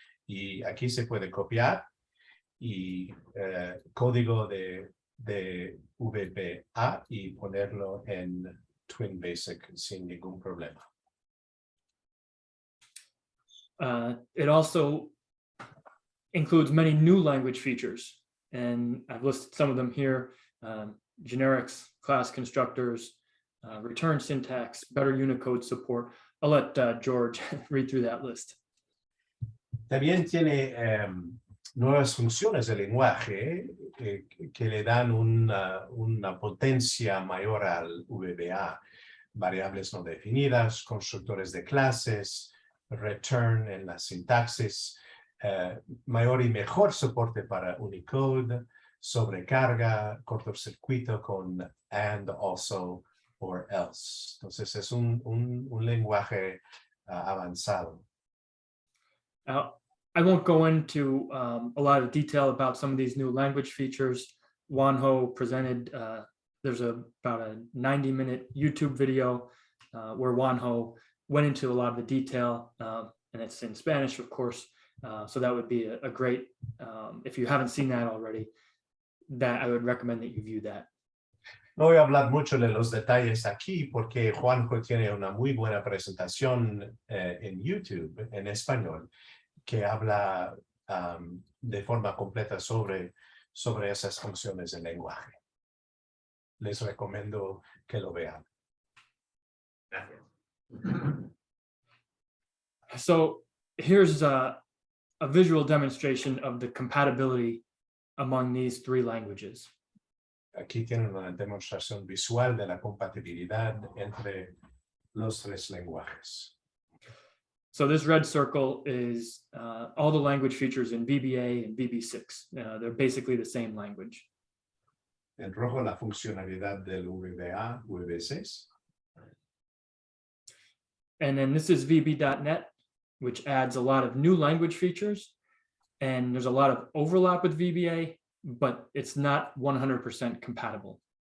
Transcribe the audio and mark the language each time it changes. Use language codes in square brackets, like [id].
[es] Y aquí se puede copiar y código de VBA y ponerlo en TwinBasic sin ningún problema. [en] It also includes many new language features, and I've listed some of them here. Generics, class constructors, return syntax, better Unicode support. I'll let George read through that list. [es] También tiene nuevas funciones del lenguaje que le dan una potencia mayor al VBA. Variables no definidas, constructores de clases, return en la sintaxis, mayor y mejor soporte para Unicode, sobrecarga, cortocircuito con and, also, or else. Entonces es un lenguaje avanzado. [en] I won't go into a lot of detail about some of these new language features. Juanjo presented, there's about a 90-minute YouTube video where Juanjo went into a lot of the detail, and it's in Spanish, of course. So that would be a great, if you haven't seen that already, that I would recommend that you view that. [es] No voy a hablar mucho de los detalles aquí porque Juanjo tiene una muy buena presentación en YouTube en español que habla de forma completa sobre esas funciones del lenguaje. Les recomiendo que lo vean. Gracias. [en] So here's a visual demonstration of the compatibility among these three languages. [es] Aquí tienen una demostración visual de la compatibilidad entre los tres lenguajes. [en] So this red circle is all the language features in VBA and VB6. They're basically the same language. [es] En rojo la funcionalidad del VBA, VB6. [en] And then this is VB.net, which adds a lot of new language features. And there's a lot of overlap with VBA, but it's not 100% compatible.